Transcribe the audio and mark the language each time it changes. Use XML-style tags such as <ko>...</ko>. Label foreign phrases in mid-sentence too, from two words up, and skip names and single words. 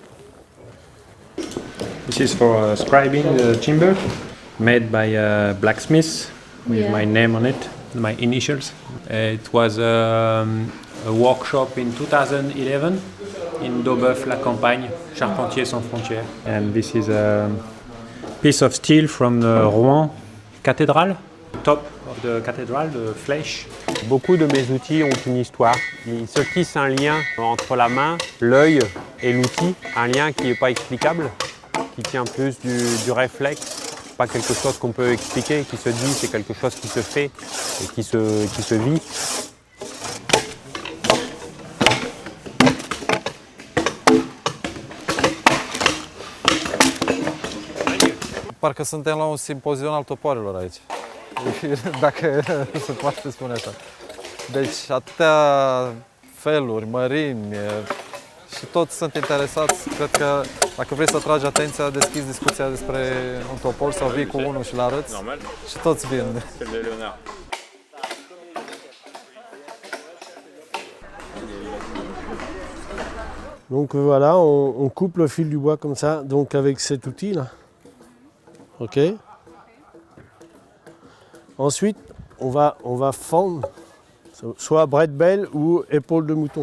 <en>This is for scribing the timber, made by a blacksmith with my name on it, my initials. It was a workshop in 2011 in Daubeuf-la-Campagne, Charpentiers Sans Frontières. And this is a piece of steel from the Rouen Cathedral, top of the cathedral, the flèche.</en> <fr>Beaucoup de mes outils ont une histoire. Ils se tissent un lien entre la main, l'œil et l'outil, un lien qui n'est pas explicable, qui tient plus du réflexe, pas quelque chose qu'on peut expliquer, qui se dit, c'est quelque chose qui se fait et qui se vit.</fr> <ro>Parcă suntem la un simpozion al topoarelor aici, dacă se poate spune așa. Deci atâtea feluri, mărimi și toți sunt interesați. Cred că dacă vrei să atragi atenția, deschizi discuția despre un topor sau vii cu unul și l-arăți și toți vin.</ro> <fr>Donc voilà, on coupe le fil du bois comme ça, donc avec cet outil là. Ok. Ensuite, on va fendre soit Breitbeil ou épaule de mouton.</fr>